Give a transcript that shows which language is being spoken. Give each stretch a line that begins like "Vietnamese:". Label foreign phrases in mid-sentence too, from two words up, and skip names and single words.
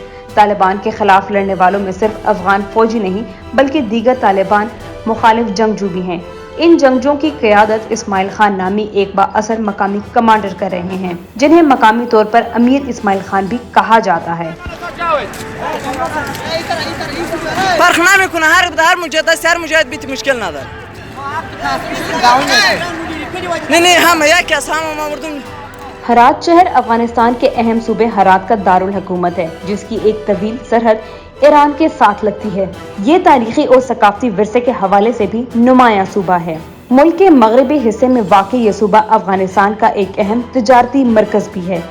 Urdu: طالبان کے خلاف لڑنے والوں میں صرف افغان فوجی نہیں بلکہ دیگر طالبان مخالف جنگجو بھی ہیں. ان جنگجوؤں کی قیادت اسماعیل خان نامی ایک بااثر مقامی کمانڈر کر رہے ہیں، جنہیں مقامی طور پر امیر اسماعیل خان بھی کہا جاتا ہے.
Persian: فرق نمیکنه هر مجاهد است، هر مجاهد بیت مشکل نداره. نه همه یک از همه ما مردم.
Urdu: ہرات شہر افغانستان کے اہم صوبے ہرات کا دارالحکومت ہے، جس کی ایک طویل سرحد ایران کے ساتھ لگتی ہے. یہ تاریخی اور ثقافتی ورثے کے حوالے سے بھی نمایاں صوبہ ہے. ملک کے مغربی حصے میں واقع یہ صوبہ افغانستان کا ایک اہم تجارتی مرکز بھی ہے.